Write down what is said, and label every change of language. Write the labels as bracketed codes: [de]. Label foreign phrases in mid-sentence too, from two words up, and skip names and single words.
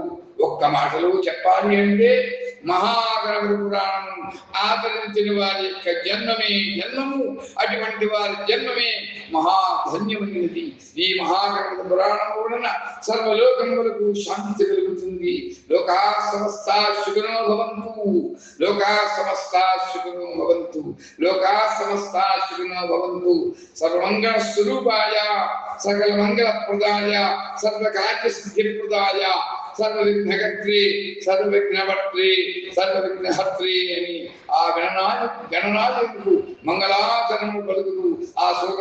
[te] ఒక్క మాటలో చెప్పాలి అంటే మహాగణపతి పురాణం ఆదరించిన వారి యొక్క జన్మమే జన్మము, అటువంటి వారి జన్మమే మహాధన్యమైనది. ఈ మహాగణపతి పురాణం వలన సర్వలోకములకు శాంతి కలుగుతుంది. [sa] లోకా సమస్తా సుఖినో భవంతు, లోకా సమస్తా సుఖినో భవంతు, లోకా సమస్తా సుఖినో భవంతు. సర్వమంగళ స్వరూపాయ, సకల మంగళ ప్రదాయ, సర్వకార్య సిద్ధి ప్రదాయ, సర్వవిఘ్నకర్త్రి, సర్వవిఘ్నవర్త్రి, సర్వవిఘ్నహర్త్రి [te] అని ఆ గణనాయకుడు మంగళాచరణము పలుకుతూ ఆ సూత